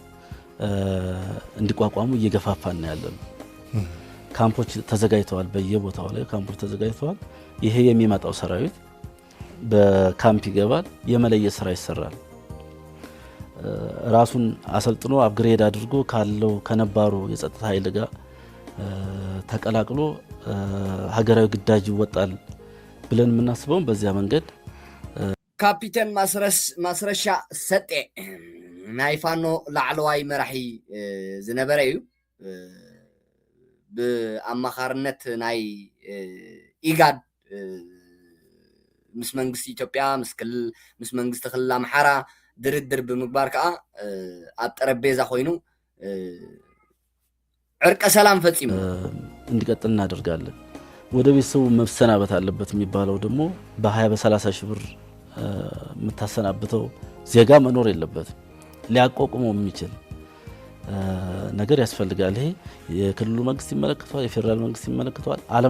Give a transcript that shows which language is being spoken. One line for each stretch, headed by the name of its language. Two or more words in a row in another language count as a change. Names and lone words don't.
Amharic: እንዲቋቋሙ እየገፋፋን ያለነው ካምፖች ተዘጋጅተዋል በየቦታው ላይ ካምፖች ተዘጋጅተዋል ይሄ የሚመጣው ሰራዊት በካምፕ ይገባል የመለየት ስራ ይሰራል ራሱን አሰልጥኖ አፕግሬድ አድርጎ ካለው ከነባሩ የጸጥታ ኃይል ጋር ተቀላቅሎ ሀገራዊ ግዳጅ ይወጣል ብለን የምናስበው በዚያ መንገድ
Tigrinya: ካፒቴን ማስረሻ ሰጤ ናይ ፋኖ ላዕለዋይ መራሒ ዝነበረ እዩ ብኣማኻርነት ናይ ኢጋድ ምስ መንግስቲ ኢትዮጵያ ምስ መንግስቲ ክልል ኣምሓራ ድርድር ብምግባር ከዓ ኣብ ጠረጴዛ ኮይኑ ዕርቀ ሰላም ፈጺሙ
Amharic: እንዲቀጥል እናደርጋለን ወደ ቤተሰቡ መሰናበት አለበት የሚባለው ደግሞ በ20-30 ሺህ ብር የምታሰናብተው ዜጋ መኖር የለበትም ሊያቋቁመው የሚችል ነገር ያስፈልጋል ይሄ የክልሉ መንግስት ይመለከተዋል የፌደራል መንግስት ይመለከተዋል ዓለም